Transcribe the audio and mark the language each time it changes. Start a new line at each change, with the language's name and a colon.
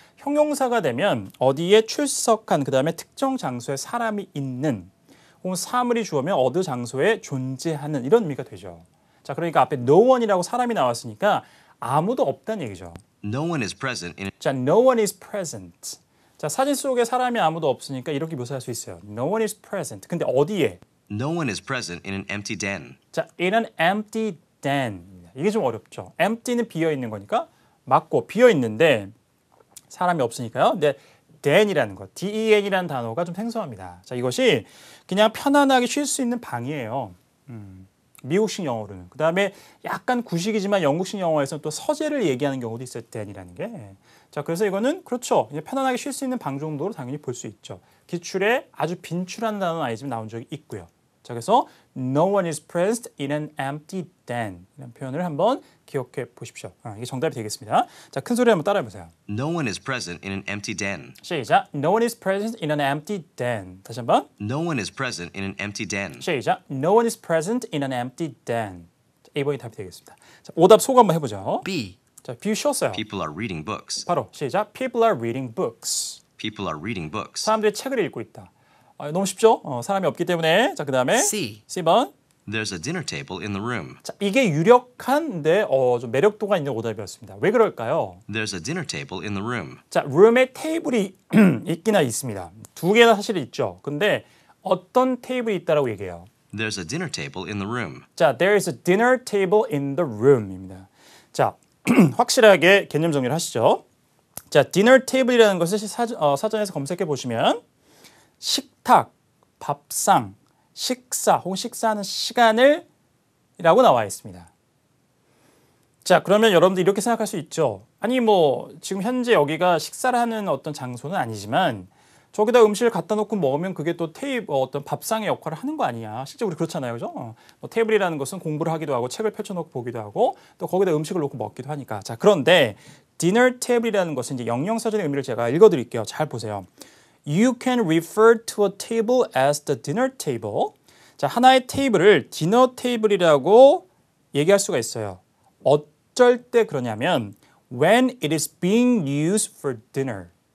Korean: 형용사가 되면 어디에 출석한 그다음에 특정 장소에 사람이 있는 혹은 사물이 주어면 어느 장소에 존재하는 이런 의미가 되죠. 자, 그러니까 앞에 no one이라고 사람이 나왔으니까 아무도 없다는 얘기죠.
English: No one is present in 자, no one is present.
Korean: 자, 사진 속에 사람이 아무도 없으니까 이렇게 묘사할 수 있어요.
English: No one is present.
Korean: 근데 어디에?
English: No one is present in an empty den. 자, in an empty den.
Korean: 이게 좀 어렵죠. empty는 비어 있는 거니까 맞고 비어 있는데 사람이 없으니까요. 근데 den이라는 것, den이라는 단어가 좀 생소합니다. 자, 이것이 그냥 편안하게 쉴 수 있는 방이에요. 미국식 영어로는. 그다음에 약간 구식이지만 영국식 영어에서는 또 서재를 얘기하는 경우도 있어요. den이라는 게. 자, 그래서 이거는 그렇죠. 이제 편안하게 쉴 수 있는 방 정도로 당연히 볼 수 있죠. 기출에 아주 빈출한 단어는 아니지만 나온 적이 있고요. 자, 그래서
English: no one is present in an empty den
Korean: 이런 표현을 한번 기억해 보십시오. 이게 정답이 되겠습니다. 자, 큰 소리 한번 따라해 보세요.
English: No one is present in an empty den.
Korean: 시작.
English: No one is present in an empty den.
Korean: 다시 한번.
English: No one is present in an empty den.
Korean: 시작.
English: No one is present in an empty den.
Korean: 자, A번이 답이 되겠습니다. 자, 오답 소거 한번 해보죠.
English: B.
Korean: 자, 비우셨어요.
English: People are reading books.
Korean: 바로 시작.
English: People are reading books. People are reading books.
Korean: 사람들이 책을 읽고 있다. 너무 쉽죠? 사람이 없기 때문에. 자, 그 다음에
English: C.
Korean: C번.
English: There's a dinner table in the room.
Korean: 자, 이게 유력한데 좀 매력도가 있는 오답이었습니다. 왜 그럴까요?
English: There's a dinner table in the room.
Korean: 자, 룸에 테이블이 있기나 있습니다. 두 개나 사실 있죠. 근데 어떤 테이블이 있다라고 얘기해요.
English: There's a dinner table in the room. 자, there is a dinner table in the room입니다.
Korean: 자, 확실하게 개념 정리를 하시죠. 자, dinner table이라는 것을 사전에서 검색해 보시면 식탁, 밥상, 식사 혹은 식사하는 시간을 이라고 나와 있습니다. 자, 그러면 여러분들 이렇게 생각할 수 있죠. 아니 뭐 지금 현재 여기가 식사를 하는 어떤 장소는 아니지만 저기다 음식을 갖다 놓고 먹으면 그게 또 어떤 밥상의 역할을 하는 거 아니냐. 실제 우리 그렇잖아요. 그죠? 뭐 테이블이라는 것은 공부를 하기도 하고 책을 펼쳐놓고 보기도 하고 또 거기다 음식을 놓고 먹기도 하니까. 자, 그런데 dinner table이라는 것은 이제 영영사전의 의미를 제가 읽어드릴게요. 잘 보세요.
English: You can refer to a table as the dinner table.
Korean: 자, 하나의 테이블을 디너 테이블이라고 얘기할 수가 있어요. 어쩔 때 그러냐면
English: when it is being used for dinner.